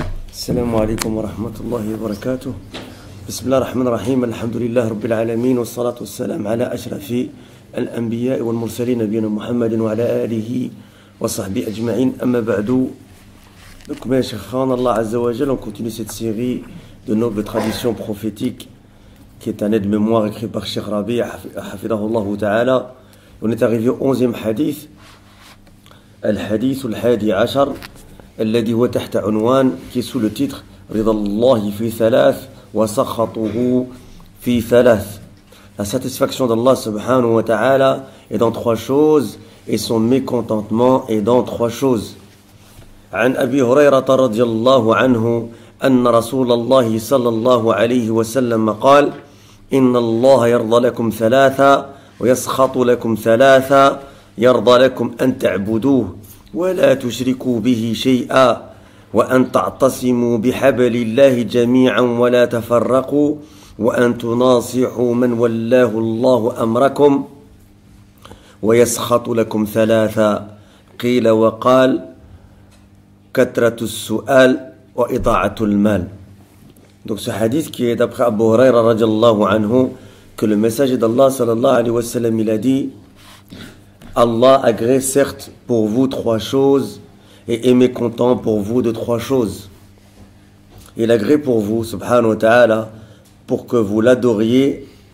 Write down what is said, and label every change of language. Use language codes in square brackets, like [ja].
[ar] السلام عليكم ورحمة الله وبركاته. بسم الله الرحمن الرحيم. الحمد لله رب العالمين، والصلاة والسلام على أشرف الأنبياء والمرسلين نبينا محمد وعلى آله وصحبه أجمعين. أما بعد. [fr] Donc mes chers frères, Allah Azza wa Jal, on continue cette série de nobles traditions prophétiques qui est un aide-mémoire écrit par Cheikh Rabi' hafidahullah ta'ala. On est arrivé au 11e hadith, [ar] الحديث الحادي عشر الذي هو تحت عنوان [fr] qui est sous le titre [ar] رضا الله في ثلاث وسخطه في ثلاث. [fr] La satisfaction d'Allah subhanahu wa ta'ala est dans trois choses et son mécontentement est dans trois choses. [ar] عن أبي هريرة رضي الله عنه أن رسول الله صلى الله عليه وسلم قال إن الله يرضى لكم ثلاثا ويسخط لكم ثلاثا يرضى لكم أن تعبدوه ولا تشركوا به شيئا وأن تعتصموا بحبل الله جميعا ولا تفرقوا وأن تناصحوا من ولاه الله أمركم ويسخط لكم ثلاثا قيل وقال كثرة السؤال وإضاعة المال. [fr] Donc ce hadith qui est d'après Abu Huraira radiallahu anhu, que le messager d'Allah sallallahu alayhi wa sallam il a dit: Allah agrée certes pour vous trois choses et est mécontent pour vous de trois choses. Il agrée pour vous, subhanahu wa ta'ala, pour que vous l'adoriez.